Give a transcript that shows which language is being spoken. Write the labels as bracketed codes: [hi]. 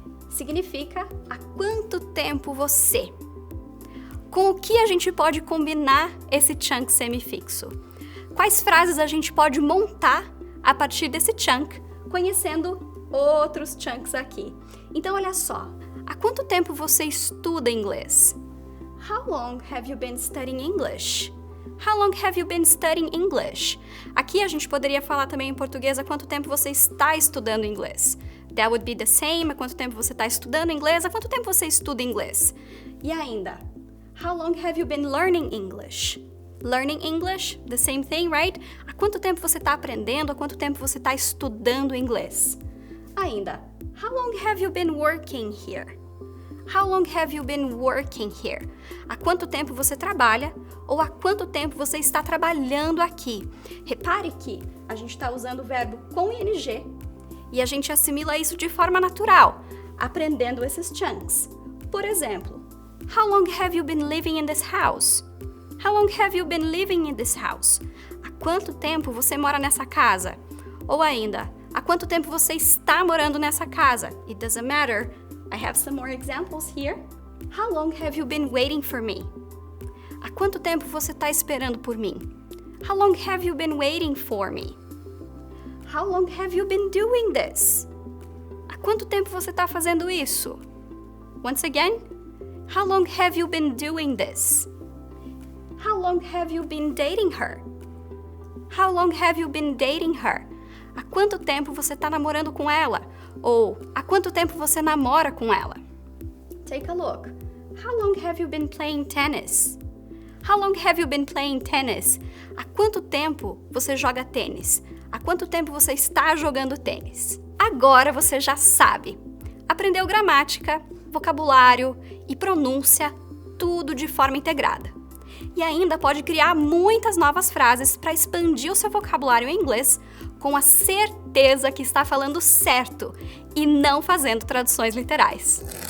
[pt] Significa há quanto tempo você? Com o que a gente pode combinar esse chunk semifixo? Quais frases a gente pode montar a partir desse chunk, conhecendo outros chunks aqui? Então, olha só. Há quanto tempo você estuda inglês? [en] How long have you been studying English? How long have you been studying English? [pt] Aqui a gente poderia falar também em português há quanto tempo você está estudando inglês. [en] That would be the same. [pt] Há quanto tempo você está estudando inglês? Há quanto tempo você estuda inglês? E ainda, [en] how long have you been learning English? Learning English, the same thing, right? [pt] Há quanto tempo você está aprendendo? Há quanto tempo você está estudando inglês? Ainda, [en] how long have you been working here? How long have you been working here? [pt] Há quanto tempo você trabalha ou há quanto tempo você está trabalhando aqui? Repare que a gente está usando o verbo com ing e a gente assimila isso de forma natural, aprendendo esses chunks. Por exemplo, [en] how long have you been living in this house? How long have you been living in this house? [pt] Há quanto tempo você mora nessa casa? Ou ainda, há quanto tempo você está morando nessa casa? [en] It doesn't matter. I have some more examples here. How long have you been waiting for me? [pt] Há quanto tempo você está esperando por mim? [en] How long have you been waiting for me? How long have you been doing this? [pt] Há quanto tempo você está fazendo isso? [en] Once again, how long have you been doing this? How long have you been dating her? How long have you been dating her? [pt] Há quanto tempo você está namorando com ela? Ou há quanto tempo você namora com ela? [en] Take a look. How long have you been playing tennis? How long have you been playing tennis? [pt] Há quanto tempo você joga tênis? Há quanto tempo você está jogando tênis? Agora você já sabe. Aprendeu gramática, vocabulário e pronúncia, tudo de forma integrada. E ainda pode criar muitas novas frases para expandir o seu vocabulário em inglês com a certeza que está falando certo e não fazendo traduções literais.